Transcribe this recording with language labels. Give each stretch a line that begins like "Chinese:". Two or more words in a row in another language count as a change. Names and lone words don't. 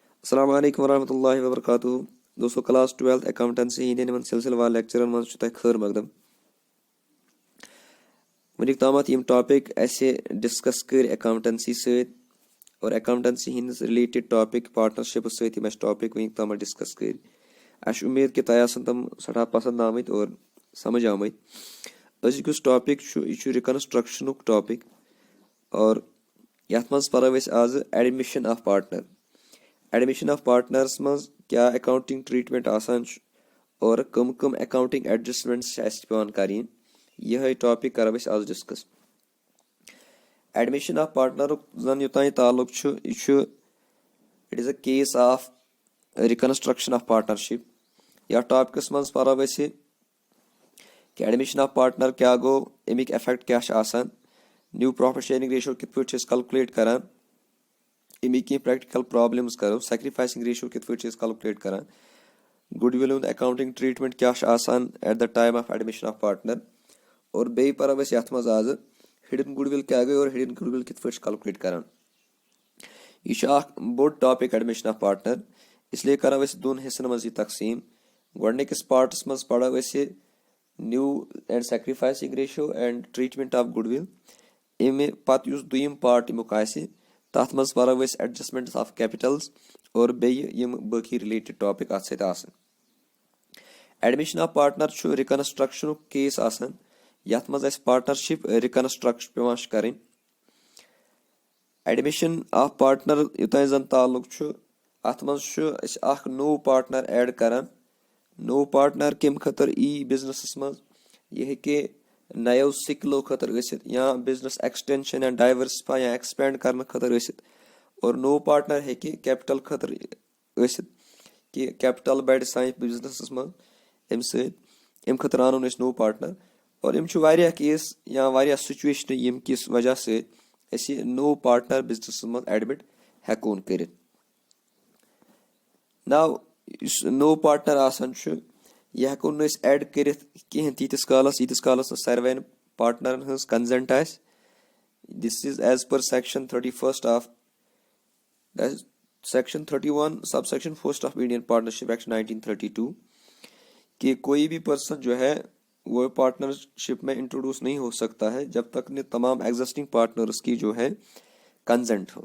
Arabic: السلام عليكم ورحمة الله وبركاته.
Kashmiri: दोस्तों
English: class 12 accountancy
Kashmiri: हिंदन सिलसिलेवार लेक्चरन मज खैर मकदम। वनिक तामत यम टॉपिक ऐसे डिस्कस कर अकाउंटेंसी सत और अकाउंटेंसी हिंदस
English: related topic partnership
Kashmiri: सत टॉपिक वनिक तामत डिस्कस कर। अश उम्मीद कि तह आसन तम सठा पसंद आमत और समझ आमत। अजुक टॉपिक यह
English: reconstruction topic
Kashmiri: और यथ मज पढ़ो आज
English: admission of partner. admission of partners
Kashmiri: मज क्या
English: accounting treatment
Kashmiri: आसान और कम कम
English: accounting adjustments
Kashmiri: पेवान करें, यह टॉपिक करो आज डिस्कस।
English: admission of partner
Kashmiri: जन योतान ताल्लुक
English: it is a case of reconstruction of partnership.
Kashmiri: या टॉपिकस मज पढ़ो कि
English: admission of partner
Kashmiri: क्या गो, अमिक इफेक्ट क्या आसान,
English: new profit sharing ratio
Kashmiri: कित पे कैलकुलेट करान, अमिक
English: practical problems
Kashmiri: करो,
English: sacrificing ratio
Kashmiri: कित पे कैलकुलेट करान,
English: goodwill accounting treatment
Kashmiri: क्या आसान
English: at the time of admission of partner.
Kashmiri: और बे पढ़ो यथ मज आज
English: hidden goodwill
Kashmiri: क्या गई और
English: hidden goodwill
Kashmiri: कित पे कैलकुलेट करान। यह बोड़
English: topic admission of partner,
Kashmiri: इसलिए करो दोन हिस्सन मज तकसीम। गोडनिकस पार्टस मज पढ़ो
English: new and sacrificing ratio and treatment of goodwill.
Kashmiri: अमे पत दुयम पार्ट अमुक तथ मज पढ़ो
English: adjustment of capitals
Kashmiri: और बेम बाकी
English: related topic
Kashmiri: अत सत आसन।
English: admission of partner reconstruction case
Kashmiri: आसान यथ मज
English: partnership reconstruction
Kashmiri: पेवान करें।
English: admission of partner
Kashmiri: योतान जन ताल्लुक अत मज नो
English: partner add
Kashmiri: करान। नो पार्टनर कम खतर ई बिजनेस मज यह हेके नयो सिकलो खतर या
English: business extension
Kashmiri: या डाइवर्सिफाई या एक्सपेंड करने खतर और नो पार्टनर हेके कैपिटल खतर कि कैपिटल बढ़ सान बिजनेस मज अम खतर आनो नो पार्टनर। और यम केस या वारिया सिचुएशन यम
Hindi: किस वजह से
Kashmiri: नो पार्टनर बिजनेस मज एडमिट हेकोन कर। नाउ नो पार्टनर आसान यह हेको ऐड कर तीस कालस सारवेन पार्टनर हज कंसेंट आस।
English: this is as per section 31 of section 31 sub section 1 of Indian Partnership Act 1932
Hindi: कि कोई भी पर्सन जो है वो पार्टनरशिप में इंट्रोड्यूस नहीं हो सकता है जब तक ने तमाम
English: existing partners
Hindi: की जो है कंसेंट हो।